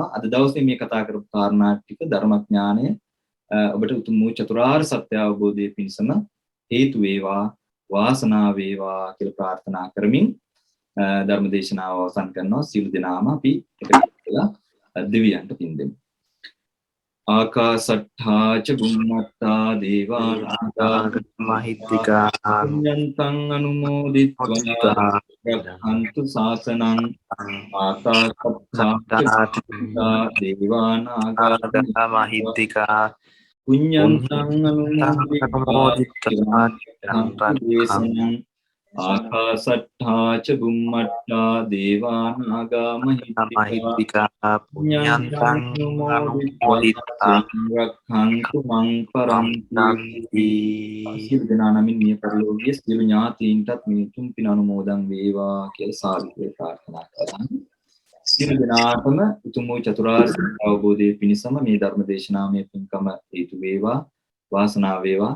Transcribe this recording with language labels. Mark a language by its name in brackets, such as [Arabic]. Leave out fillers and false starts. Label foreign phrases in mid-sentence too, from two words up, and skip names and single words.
[Sinhala] අද දවසේ මේ කතා කරපු කාරණා ටික ධර්මඥානය ඔබට උතුම් වූ චතුරාර්ය සත්‍ය අවබෝධයේ පිණසම හේතු වේවා, වාසනාව වේවා කියලා ප්‍රාර්ථනා කරමින් ධර්ම දේශනාව අවසන් කරනවා. සියලු දෙනාම අපි එකට වෙලා දෙවියන්ට පින් දෙමු. [Pali] ආකාසට්ඨා ච බුම්මත්තා දේවා නාග මහිත්‍තිකා පුඤ්ඤන්තං අනුමෝදිත්වා රක්ඛන්තු ශාසනං ආකාසට්ඨා ච දේවා නාග මහිත්‍තිකා පුඤ්ඤන්තං අනුමෝදිත්වා රක්ඛන්තු දේශනං ආකාසට්ඨා ච බුම්මත්තා දේවා නාග මහිත්‍තිකා පුඤ්ඤන්තං අනුමෝදිත්වා රක්ඛන්තු මං පරන්ති. [Sinhala] සියලු දෙනා නමින් මිය පරලෝකීය සියලු ඥාතීන්ටත් මේ තුන් පින අනුමෝදන් වේවා කියලා සාදුවේ ප්‍රාර්ථනා කරනවා. සියලු දෙනාටම උතුම් වූ චතුරාර්ය සත්‍ය අවබෝධයේ පිණසම මේ ධර්ම දේශනාමය පින්කම හේතු වේවා, වාසනාව වේවා.